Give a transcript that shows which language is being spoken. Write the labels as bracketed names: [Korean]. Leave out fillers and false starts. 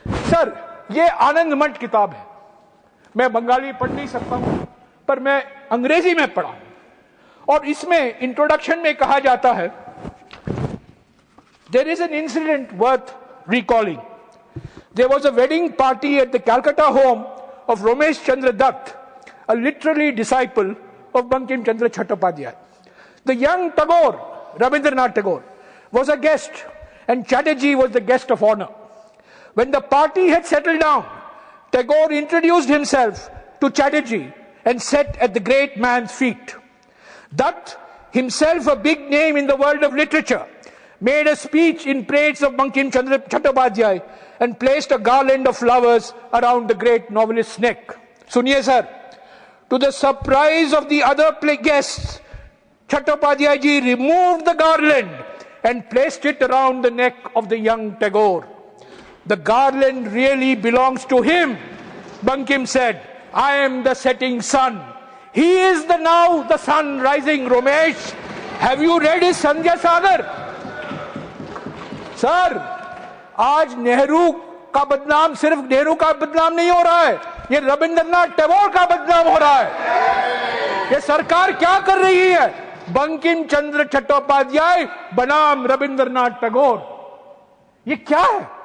[Hindi] Sir ये आनंद मठ किताब है, मैं बंगाली पढ़ नहीं सकता हूं, पर मैं अंग्रेजी में पढ़ा हूं, और इसमें इंट्रोडक्शन में कहा जाता है [English] There is an incident worth recalling. There was a wedding party at the Calcutta home of Ramesh Chandra Dutt, a literary disciple of Bankim Chandra Chattopadhyay. The young Tagore, Rabindranath Tagore, was a guest, and Chatterjee was the guest of honor. When the party had settled down, Tagore introduced himself to Chatterjee and sat at the great man's feet. Dutt, himself a big name in the world of literature, made a speech in praise of Bankim Chandra Chattopadhyay and placed a garland of flowers around the great novelist's neck. [Hindi] Suniye [English] sir, to the surprise of the other guests, Chattopadhyay ji removed the garland and placed it around the neck of the young Tagore. The garland really belongs to him, Bankim said. I am the setting sun. He is now the sun rising. Ramesh, have you read his Sandhya Sagar? [Hindi] Sir आज नेहरू का बदनाम सिर्फ नेहरू का बदनाम नहीं हो रहा है, ये रविंद्रनाथ टैगोर का बदनाम हो रहा है। ये सरकार क्या कर रही है? बंकिम चंद्र चट्टोपाध्याय बनाम रविंद्रनाथ टैगोर, ये क्या है?